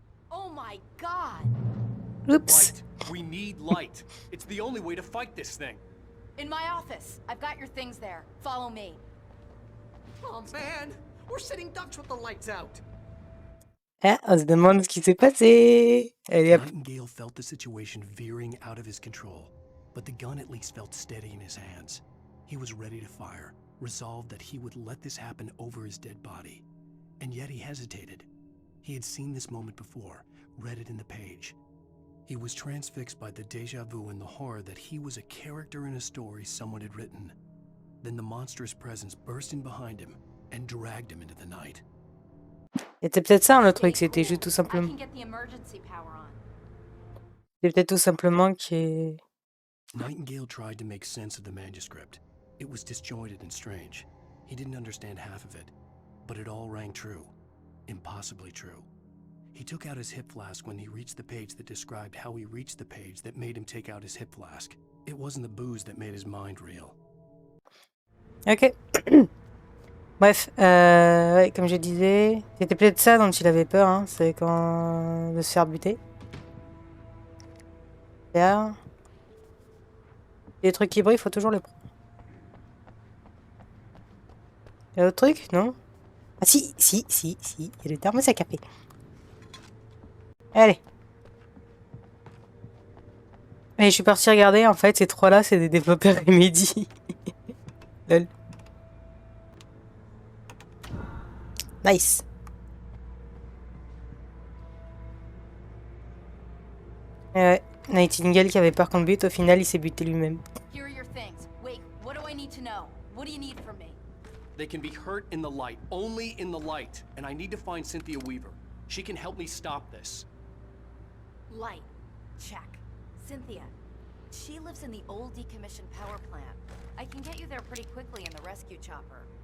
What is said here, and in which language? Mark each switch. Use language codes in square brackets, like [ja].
[en] Oh my God! Oops. Light. We need light. It's the only way to fight this thing. In my office. I've got your things there. Follow me. Oh man, we're sitting ducks with the lights out. [fr] Ah, on se demande ce qui s'est passé. Allez hop. [en] Nightingale felt the situation veering out of his control, but the gun at least felt steady in his hands. He was ready to fire, resolved that he would let this happen over his dead body. And yet he hesitated. He had seen this moment before, read it in the page. He was transfixed by the déjà vu and the horror that he was a character in a story someone had written. Then the monstrous presence burst in behind him and dragged him into the night. [fr] C'était peut-être ça le truc, c'était juste tout [en] I [fr] simplement. [en] can get the emergency power on. [fr] C'est peut-être tout simplement que. [en] Nightingale tried to make sense of the manuscript. It was disjointed and strange. He didn't understand half of it, but it all rang true. Impossibly true. He took out his hip flask when he reached the page that described how he reached the page that made him take out his hip flask. It wasn't the booze that made his mind real. Ok. [fr] Bref, ouais, comme je disais, c'était peut-être ça dont il avait peur, hein, c'est quand de se faire buter. Là, les trucs qui brillent, faut toujours les prendre. Y'a d'autres trucs? Non? Ah si, il y a le thermos à café. Allez. Et je suis parti regarder, en fait, ces trois-là, c'est des développeurs Remedy. Lol. [en] Nice. [fr] Ouais, Nightingale qui avait peur qu'on le bute, au final, il s'est buté lui-même. [en] Here are your things. Wait, what do I need to know? What do you need from me? They can be hurt in the light, only in the light. And I need to find Cynthia Weaver. She can help me stop this. Light. Check. Cynthia. She lives in the old decommissioned power plant. I can get you there pretty quickly in the rescue chopper.